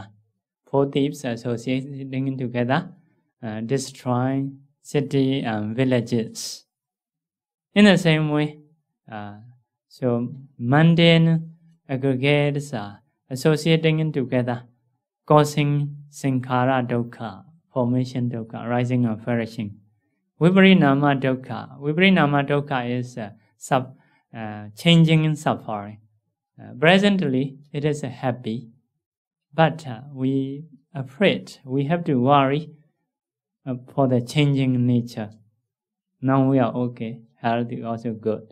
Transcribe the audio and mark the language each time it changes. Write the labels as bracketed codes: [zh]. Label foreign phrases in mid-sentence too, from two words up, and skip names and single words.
[en] Four thieves associating together, destroy city and villages. In the same way, so mundane aggregates are associating together, causing [pi] sankhara dukkha, [en] formation dukkha, rising and perishing. [pi] Viparinama dukkha. Viparinama dukkha [en] is changing in suffering. Presently, it is happy, but we afraid. We have to worry for the changing nature. Now we are okay. Health is also good.